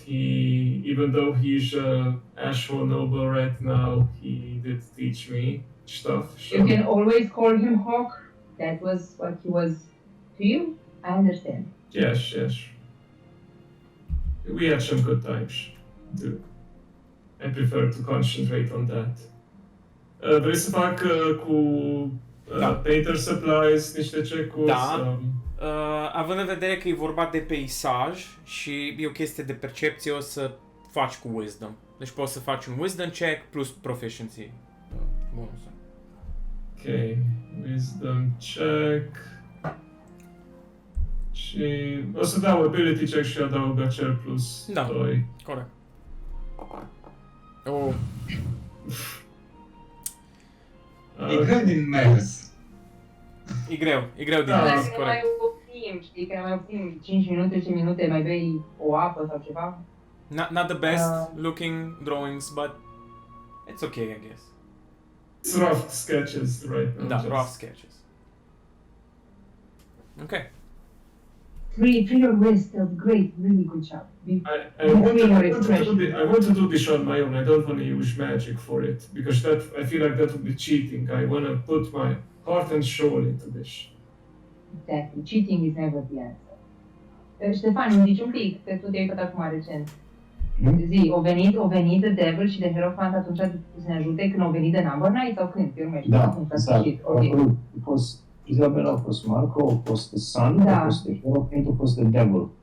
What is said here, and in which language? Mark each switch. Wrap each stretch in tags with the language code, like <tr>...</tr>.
<en>Even though he's Ashford Noble right now, he did teach me stuff. So. You can always call him Hawk. That was what he was to you. I understand. Yes. We had some good times, too. I prefer to concentrate on that.</en> <ro>Vrei să fac cu painter supplies niște check-uri? Da. Având în vedere că e vorba de peisaj și e o chestie de percepție, o să faci cu wisdom. Deci poți să faci un wisdom check plus proficiency. Bonus. Ok, wisdom check. Și o să dau ability check și adaug acel plus 2. Corect. Oh. E greu din mers. E greu din Dacă mers, ne mai corect. oprim, știi, că ne mai oprim 5 minute, 10 minute, mai bei o apă sau ceva.</ro> <en>Not the best looking drawings, but it's okay, I guess. It's rough sketches right now.</en> <ro>Da,</ro> <en>just. rough sketches. Okay. Three your wrist, great, really good job. I want to do this on my own. I don't want to use magic for it because I feel like that would be cheating. I want to put my heart and soul into this. Exactly. Cheating is never the answer.</en> <ro>Ștefan, îmi zici un pic, că tu te-ai uitat acum recent. Zi, o venit The Devil și The Hierophant atunci să ne ajute când au venit The Number Night sau când? Eu nu mai știu atunci, la sfârșit. Okay. A fost Isabela, a fost Marco, a fost The Sun, a fost The Hierophant, a fost The Devil.</ro>